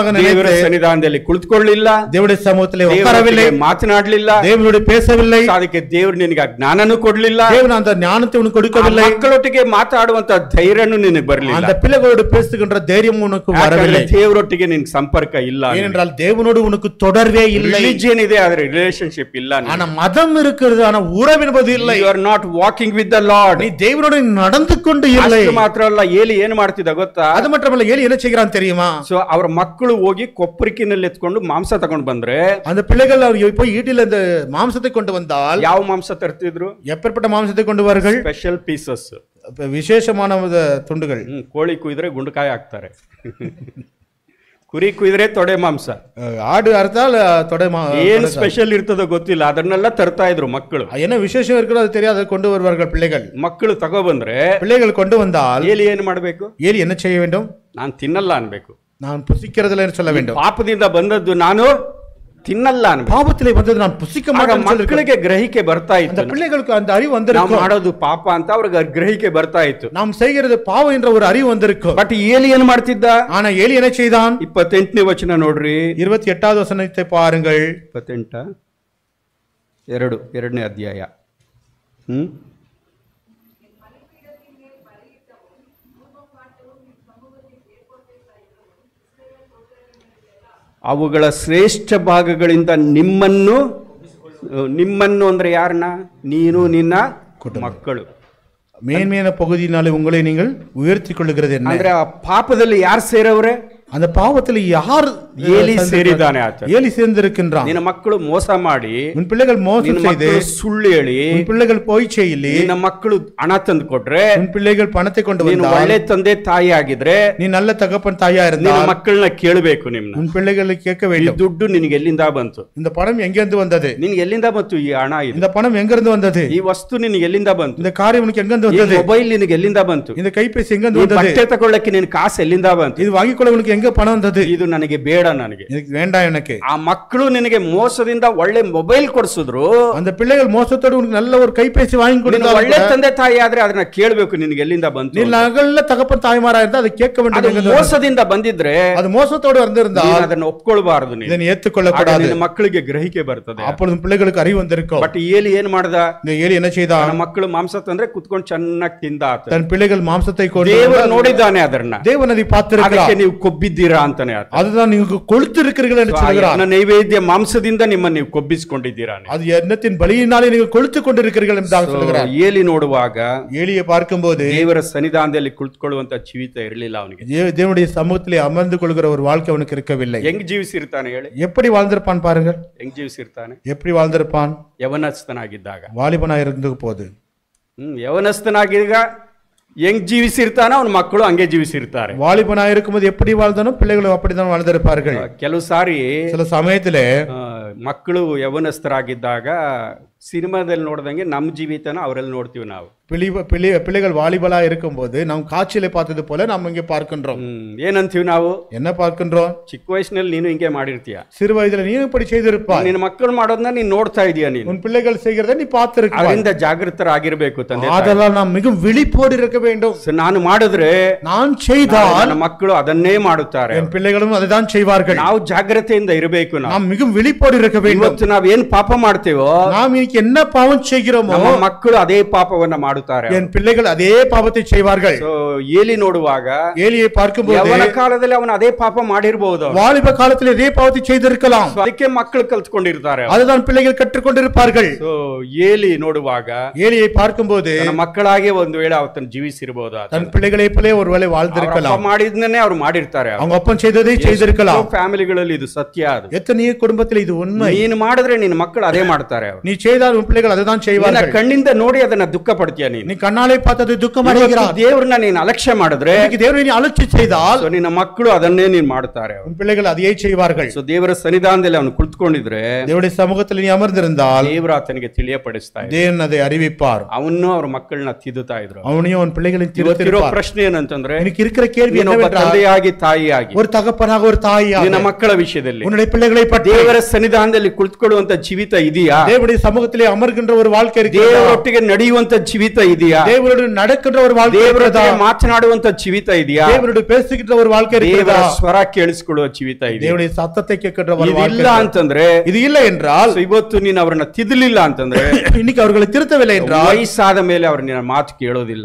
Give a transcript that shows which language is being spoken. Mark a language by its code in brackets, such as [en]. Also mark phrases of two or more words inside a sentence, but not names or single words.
[kn] ದೇವರ ಸನ್ನಿಧಾನದಲ್ಲಿ ಕುಳಿತುಕೊಳ್ಳಲಿಲ್ಲ, [ta] தேவனுடைய சமூகத்திலே உட்காரவில்லை, [kn] ಮಾತನಾಡಲಿಲ್ಲ, [ta] தேவனோடு பேசவில்லை, [kn] ಅದಕ್ಕೆ ದೇವರು ನಿನಗೆ ಜ್ಞಾನನೂ ಕೊಡ್ಲಿಲ್ಲ, [ta] தேவன் அந்த ஞானத்தை உனக்கு கொடுக்கவில்லை, [kn] ಮಕ್ಕಳೊಟ್ಟಿಗೆ ಮಾತಾಡುವಂತ ಧೈರ್ಯನೂ ನಿನಗೆ ಬರಲಿಲ್ಲ, [ta] அந்த பிள்ளைகளோடு பேசுகின்ற தைரியம் உனக்கு வரவில்லை. [kn] ದೇವರೊಟ್ಟಿಗೆ ನಿನಗೆ ಸಂಪರ್ಕ ಇಲ್ಲ, [ta] ஏனென்றால் தேவனோடு உனக்கு தொடர்பே இல்லை. [kn] ರಿಲಿಜಿಯನ್ ಇದೆ ಆದ್ರೆ ರಿಲೇಶನ್ಶಿಪ್ ಇಲ್ಲ. [ta] ஆனா மதம் இருக்கிறது, ஆனா உறவு என்பது இல்லை. [en] You are not walking with the Lord. [ta] நீ தேவனோடு நடந்து கொண்டு இல்லை. [kn] ಅಷ್ಟು ಮಾತ್ರ ಅಲ್ಲ, ಏಲಿ ಏನು ಮಾಡ್ತಿದ್ದ ಗೊತ್ತಾ? [ta] அது மட்டுமல்ல, ஏலி என்ன செய்கிறான் தெரியுமா? [kn] ಸೊ ಅವರ ಮಕ್ಕಳು ಹೋಗಿ ಕೊಪ್ಪರಿಕಿನಲ್ಲಿ ಎತ್ಕೊಂಡು ಮಾಂಸ ತಗೊಂಡು ಬಂದ್ರೆ, [ta] அந்த பிள்ளைகள் அவர் போய் ஈட்டில இந்த மாம்சத்தை கொண்டு வந்தால், [kn] ಯಾವ ಮಾಂಸ ತರ್ತಿದ್ರು? [ta] எப்பேற்பட்ட மாம்சத்தை கொண்டு வருவார்கள்? [en] special pieces, [ta] விசேஷமான துண்டுகள். [kn] ಕೋಳಿ ಕುಯ್ದ್ರೆ ಗುಂಡಕಾಯಿ ಹಾಕ್ತಾರೆ, ಕುರಿ ಕುಯ್ದ್ರೆ ತೊಡೆ ಮಾಂಸ, [ta] ஆடு அறுத்தால் தொடை. [kn] ಏನ್ ಸ್ಪೆಷಲ್ ಇರ್ತದೋ ಗೊತ್ತಿಲ್ಲ, ಅದನ್ನೆಲ್ಲ ತರ್ತಾ ಇದ್ರು ಮಕ್ಕಳು. [ta] என்ன விசேஷம் இருக்கிறது அது தெரியாது, கொண்டு வருவார்கள் பிள்ளைகள். [kn] ಮಕ್ಕಳು ತಗೊಬಂದ್ರೆ, [ta] பிள்ளைகள் கொண்டு வந்தால் [kn] ಏಲಿ ಏನ್ ಮಾಡ್ಬೇಕು? [ta] ஏலி என்ன செய்ய வேண்டும்? [kn] ನಾನು ತಿನ್ನಲ್ಲ ಅನ್ಬೇಕು, [ta] நான் புசிக்கிறதில்லை என்று சொல்ல வேண்டும். [kn] ಪಾಪದಿಂದ ಬಂದದ್ದು ನಾನು ತಿನ್ನಲ್ಲ ಅನ್ಬೇಕು. [ta] பாவத்திலே வந்தது நான் புசிக்க மாட்டேன். [kn] ಮಕ್ಕಳಿಗೆ ಗ್ರಹಿಕೆ ಬರ್ತಾ [ta] அந்த [kn] ಇತ್ತು, [ta] பிள்ளைகளுக்கு அந்த அறிவு [kn] ನಾವು [ta] வந்திருக்கும், [kn] ಮಾಡೋದು ಪಾಪ ಅಂತ ಅವ್ರಿಗೆ ಗ್ರಹಿಕೆ ಬರ್ತಾ ಇತ್ತು. [ta] நாம் செய்கிறது பாவம் என்ற ஒரு அறிவு வந்திருக்கும். [kn] ಬಟ್ ಏಲಿ ಏನ್ ಮಾಡ್ತಿದ್ದ? [ta] ஆனா ஏலி என்ன செய்தான்? [kn] 28ನೇ ವಚನ ನೋಡ್ರಿ, [ta] 28வது வசனத்தை பாருங்கள். [kn] 28 ಎರಡನೇ ಅಧ್ಯಾಯ. ಅವುಗಳ ಶ್ರೇಷ್ಠ ಭಾಗಗಳಿಂದ ನಿಮ್ಮನ್ನು ಅಂದ್ರೆ ಯಾರನ್ನ? ನೀನು ನಿನ್ನ ಮಕ್ಕಳು. [ta] மேன்மையான பகுதியினாலே உங்களை நீங்கள் உயர்த்தி கொள்ளுகிறது என்ன? [kn] ಅಂದ್ರೆ ಆ ಪಾಪದಲ್ಲಿ ಯಾರು ಸೇರವ್ರೆ? [ta] அந்த பாவத்தில் யார்? [kn] ஏலி ಸೇರಿದಾನೆ ಆತ. [ta] ஏலி சேர்ந்திருக்கின்றான். [kn] ನಿನ್ನ ಮಕ್ಕಳು ಮೋಸ ಮಾಡಿ, [ta] உன் பிள்ளைகள் மோசம் செய்து, [kn] ಸುಳ್ಳು ಹೇಳಿ, [ta] உன் பிள்ளைகள் பொய் செய்யಲಿ, [kn] ನಿನ್ನ ಮಕ್ಕಳು ಹಣ ತಂದು ಕೊಟ್ರೆ, [ta] உன் பிள்ளைகள் பணத்தை கொண்டு [kn] ನೀನು [ta] வந்தால், [kn] ಒಳ್ಳೆ ತಂದೆ ತಾಯಿ ಆಗಿದ್ರೆ, [ta] நீ நல்ல தகப்பன் தாயா [kn] ನಿನ್ನ [ta] இருந்தால், [kn] ಮಕ್ಕಳನ್ನ ಕೇಳಬೇಕು. ನಿಮ್ಮನ್ನ, [ta] உன் பிள்ளைகளை கேட்க [kn] ಈ [ta] வேண்டும், [kn] ದುಡ್ಡು ನಿನಗೆ ಎಲ್ಲಿಂದ ಬಂತು? [ta] இந்த பணம் எங்கிருந்து வந்தது? [kn] ನಿನಗೆ ಎಲ್ಲಿಂದ ಬಂತು ಈ ಹಣ? [ta] இந்த பணம் எங்கிருந்து வந்தது? [kn] ಈ ವಸ್ತು ನಿನಗೆ ಎಲ್ಲಿಂದ ಬಂತು? [ta] இந்த காரியம் உனக்கு எங்கிருந்து [kn] ಈ [ta] வந்தது? [kn] ಮೊಬೈಲ್ ನಿನಗೆ ಎಲ್ಲಿಂದ ಬಂತು? [ta] இந்த கைபேசி எங்கிருந்து [kn] ಈ [ta] வந்தது? [kn] ಬಟ್ಟೆ ತಗೊಳ್ಳಕ್ಕೆ ನಿನ್ ಕಾಸು ಎಲ್ಲಿಂದ ಬಂತು? [ta] இது வாங்கிக்கொள்ள உனக்கு எங்க பணம் வந்தது? [kn] ಇದು ನನಗೆ ಬೇಡ, ನನಗೆ [ta] எனக்கு வேண்டாம். எனக்கு [kn] ಆ ಮಕ್ಕಳು ನಿನಗೆ ಮೋಸದಿಂದ ಒಳ್ಳೆ ಮೊಬೈಲ್ ಕೊಡಿಸಿದ್ರು, [ta] அந்த பிள்ளைகள் மோசத்தோடு உனக்கு நல்ல ஒரு கைபேசி வாங்கி கொடுத்தால், [kn] ಒಳ್ಳೆ ತಂದೆ ತಾಯಿ ಆದ್ರೆ ಅದನ್ನ ಕೇಳಬೇಕು, ನಿನಗೆ ಎಲ್ಲಿಂದ ಬಂತು? [ta] நீ நல்ல தகப்பன் தாய்மாரா இருந்தா அதை கேட்க வேண்டும். [kn] ಅದು ಮೋಸದಿಂದ ಬಂದಿದ್ರೆ, [ta] அது மோசத்தோடு வந்திருந்தால் [kn] ಅದನ್ನ ಒಪ್ಕೊಳ್ಬಾರದು, [ta] இதனை ஏற்றுக்கொள்ளக்கூடாது. [kn] ನಿನ್ನ ಮಕ್ಕಳಿಗೆ ಗ್ರಹಿಕೆ ಬರ್ತದೆ. [ta] அப்பொழுது பிள்ளைகளுக்கு அறிவு வந்திருக்கும். [kn] ಬಟ್ ಏಲಿ ಏನ್ ಮಾಡ್ದ? [ta] இந்த ஏலி என்ன செய்தான்? [kn] ನನ್ನ ಮಕ್ಕಳು ಮಾಂಸ ತಂದ್ರೆ ಕುತ್ಕೊಂಡು ಚೆನ್ನಾಗಿ ತಿಂದ ಆತ. [ta] தன் பிள்ளைகள் மாம்சத்தை கொண்டு [kn] ದೇವರು ನೋಡಿದ್ದಾನೆ ಅದನ್ನ, [ta] தேவன் அதை பார்த்திருக்கிறார். [kn] ಅದಕ್ಕೆ ನೀವು ಕೊಬ್ಬಿದ್ದೀರಾ ಅಂತಾನೆ ಆತ. [ta] அதுதான் நீங்க கொளுத்திருக்கிறீர்கள் என்று சொல்கிறார். [kn] ನನ್ನ ನೈವೇದ್ಯ ಮಾಂಸದಿಂದ ನಿಮ್ಮನ್ನು ನೀವು ಕೊಬ್ಬಿಸಿಕೊಂಡಿದ್ದೀರಾ, [ta] அது எண்ணத்தின் பலியினாலே நீங்கள் கொளுத்து கொண்டிருக்கிறீர்கள் என்று சொல்கிறார். [kn] ಏಲಿ ನೋಡುವಾಗ, [ta] ஏலியை பார்க்கும்போது [kn] ದೇವರ ಸನ್ನಿಧಾನದಲ್ಲಿ ಕುಳಿತುಕೊಳ್ಳುವಂತ ಜೀವಿತ ಇರಲಿಲ್ಲ ಅವನಿಗೆ. [ta] தேவனுடைய சமூகத்திலே அமர்ந்து கொள்கிற ஒரு வாழ்க்கை அவனுக்கு இருக்கவில்லை. [kn] ಹೆಂಗ್ ಜೀವಿಸಿರ್ತಾನೆ ಹೇಳಿ? [ta] எப்படி வாழ்ந்திருப்பான் பாருங்கள். [kn] ಹೆಂಗ್ ಜೀವಿಸಿರ್ತಾನೆ? [ta] எப்படி வாழ்ந்திருப்பான்? [kn] ಯವನಸ್ಥನಾಗಿದ್ದಾಗ, [ta] வாலிபனாய் இருந்த போது, [kn] ಯವನಸ್ಥನಾಗೀಗ ಹೆಂಗ್ ಜೀವಿಸಿರ್ತಾನೋ ಅವನ ಮಕ್ಕಳು ಹಂಗೆ ಜೀವಿಸಿರ್ತಾರೆ. [ta] வாலிபனாக இருக்கும்போது எப்படி வாழ்ந்தானோ பிள்ளைகளும் அப்படிதான் வாழ்ந்திருப்பார்கள். [kn] ಕೆಲವು ಸಾರಿ [ta] சில சமயத்திலே [kn] ಮಕ್ಕಳು ಯವನಸ್ಥರಾಗಿದ್ದಾಗ ಸಿನಿಮಾದಲ್ಲಿ ನೋಡ್ದಂಗೆ ನಮ್ಮ ಜೀವಿತನ ಅವರಲ್ಲಿ ನೋಡ್ತೀವಿ ನಾವು. [ta] பிள்ளைகள் வாலிபலா இருக்கும்போது நாம் காட்சியில பார்த்தது போல நாம் இங்கே பார்க்கின்றோம். [kn] ಏನಂತೀವಿ ನಾವು? [ta] என்ன பார்க்கின்றோம்? [kn] ಚಿಕ್ಕ ವಯಸ್ಸಿನಲ್ಲಿ ನೀನು ಹಿಂಗೆ ಮಾಡಿರ್ತೀಯ, [ta] சிறு வயதுல நீ இப்படி செய்திருப்பாய், [kn] ನಿನ್ನ ಮಕ್ಕಳು ಮಾಡೋದನ್ನ ನೀನು ನೋಡ್ತಾ ಇದೀಯ, ನೀನು [ta] உன் பிள்ளைகள் செய்கிறத நீ பார்த்திருக்க. [kn] ಅದರಿಂದ ಜಾಗೃತರಾಗಿರ್ಬೇಕು ತಂದೆ. [ta] அதெல்லாம் நாம் மிகவும் விழிப்போடு இருக்க வேண்டும். [kn] ನಾನು ಮಾಡಿದ್ರೆ, [ta] நான் செய்தால் [kn] ನನ್ನ ಮಕ್ಕಳು ಅದನ್ನೇ ಮಾಡುತ್ತಾರೆ, [ta] என் பிள்ளைகளும் அதைதான் செய்வார்கள். [kn] ನಾವು ಜಾಗ್ರತೆಯಿಂದ ಇರಬೇಕು. [ta] நாம் மிகவும் விழிப்போடு இருக்க வேண்டும். [kn] ಇವತ್ತು ನಾವ್ ಏನ್ ಪಾಪ ಮಾಡ್ತೇವೋ, [ta] நாம் இன்னைக்கு என்ன பாவம் செய்கிறோமோ [kn] ನಮ್ಮ ಮಕ್ಕಳು ಅದೇ ಪಾಪವನ್ನ ಮಾಡುತ್ತಾರೆ, [ta] என் பிள்ளைகள் அதே பாவத்தை செய்வார்கள். [kn] ಏಲಿ ನೋಡುವಾಗ, [ta] ஏலியை பார்க்கும்போது [kn] ಯವನ ಕಾಲದಲ್ಲಿ ಅವನು ಅದೇ ಪಾಪ ಮಾಡಿರಬಹುದು, [ta] வாலிப காலத்தில் இதே பாவத்தை செய்திருக்கலாம். [kn] ಅದಕ್ಕೆ ಮಕ್ಕಳು ಕಲ್ತ್ಕೊಂಡಿರ್ತಾರೆ, [ta] அதுதான் பிள்ளைகள் கற்றுக்கொண்டிருப்பார்கள். [kn] ಏಲಿ ನೋಡುವಾಗ, [ta] ஏலியை பார்க்கும்போது [kn] ತನ್ನ ಮಕ್ಕಳಾಗೆ ಒಂದು ವೇಳೆ ಅವತನ್ನು ಜೀವಿಸಿರಬಹುದು, [ta] தன் பிள்ளைகளை போல ஒருவேளை வாழ்ந்திருக்கலாம். [kn] ಮಾಡಿದ್ನೇ ಅವ್ರು ಮಾಡಿರ್ತಾರೆ, [ta] அவங்க அப்பன் செய்ததை செய்திருக்கலாம். [kn] ಫ್ಯಾಮಿಲಿಗಳಲ್ಲಿ ಇದು ಸತ್ಯ. ಅದು [ta] எத்தனையோ குடும்பத்தில் இது உண்மை. [kn] ನೀನು ಮಾಡಿದ್ರೆ ನಿನ್ನ ಮಕ್ಕಳು ಅದೇ ಮಾಡ್ತಾರೆ, [ta] நீ செய்தால் உன் பிள்ளைகள் அதுதான் செய்வார்கள். [kn] ಕಣ್ಣಿಂದ ನೋಡಿ ಅದನ್ನ ದುಃಖ ಪಡ್ತೀಯ, [ta] நீ கண்ணாலே பார்த்தது துக்கம் அடைகிறாய். [kn] ದೇವರನ್ನ ನೀನು ಅಲಕ್ಷ್ಯ ಮಾಡಿದ್ರೆ, [ta] தேவனை நீ அலட்சியம் செய்தால் [kn] ನಿನ್ನ ಮಕ್ಕಳು ಅದನ್ನೇ ನೀನು ಮಾಡ್ತಾರೆ, [ta] உன் பிள்ளைகள் அதையே செய்வார்கள். [kn] ದೇವರ ಸನ್ನಿಧಾನದಲ್ಲಿ ಅವನು ಕುಳಿತುಕೊಂಡಿದ್ರೆ, [ta] தேவனுடைய சமூகத்தில் நீ அமர்ந்திருந்தால் [kn] ದೇವರು ಆತನಿಗೆ ತಿಳಿಯಪಡಿಸ್ತಾ ಇದ್ದ, [ta] தேவன் அதை அறிவிப்பார். [kn] ಅವನು ಅವ್ರ ಮಕ್ಕಳನ್ನ ತಿದ್ದುತ್ತಾ ಇದ್ರು. [ta] அவனையும் அவன் பிள்ளைகளின் திருத்திருப்பார். [kn] ಪ್ರಶ್ನೆ ಏನಂತಂದ್ರೆ, [ta] எனக்கு இருக்கிற கேள்வி என்னவென்றால், [kn] ತಂದೆಯಾಗಿ ತಾಯಿಯಾಗಿ, [ta] ஒரு தகப்பனாக ஒரு தாயாக [kn] ನಿನ್ನ ಮಕ್ಕಳ ವಿಷಯದಲ್ಲಿ [ta] உன்னுடைய பிள்ளைகளை பற்றி [kn] ದೇವರ ಸನ್ನಿಧಾನದಲ್ಲಿ ಕುಳಿತುಕೊಳ್ಳುವಂತ ಜೀವಿತ ಇದೆಯಾ? [ta] தேவனுடைய சமூகத்திலே அமர்கின்ற ஒரு வாழ்க்கை இருக்கிறதா? [kn] ದೇವರೊಟ್ಟಿಗೆ ನಡೆಯುವಂತ ಜೀವಿತ ಇದೆಯಾ? [ta] தேவனுடைய நடக்கின்ற ஒரு வாழ்க்கை இருக்கிறதா? [kn] ದೇವರೊಟ್ಟಿಗೆ ಮಾತನಾಡುವಂತ ಜೀವಿತ ಇದೆಯಾ? [ta] தேவனுடைய பேசுகின்ற ஒரு வாழ்க்கை இருக்கிறதா? [kn] ದೇವರ ಸ್ವರ ಕೇಳಿಸಿಕೊಳ್ಳುವ ಜೀವಿತ ಇದೆಯಾ? [ta] தேவனுடைய சத்தத்தை கேட்கின்ற ஒரு வாழ்க்கை [kn] ಇಲ್ಲ ಅಂತಂದ್ರೆ, [ta] இது இல்லை என்றால், [kn] ಇವತ್ತು ನೀನು ಅವರನ್ನ ತಿದ್ದಲಿಲ್ಲ ಅಂತಂದ್ರೆ, [ta] இன்னைக்கு அவர்களை திருத்தவில்லை என்றால், [kn] ವಯಸ್ಸಾದ ಮೇಲೆ ಅವರು ನಿನ್ನ ಮಾತು ಕೇಳೋದಿಲ್ಲ,